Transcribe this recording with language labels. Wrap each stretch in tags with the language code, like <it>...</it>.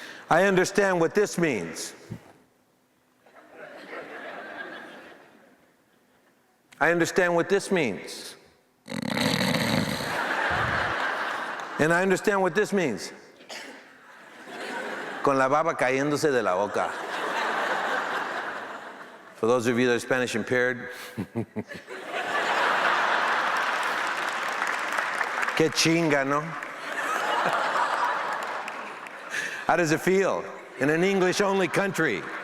<en>I understand what this means. I understand what this means. And I understand what this means.</en> <es>Con la baba cayéndose de la boca.</es> <en>For those of you that are Spanish impaired,</en> <es>Que chinga, no?</es> <en>How does it feel in an English-only country?</en>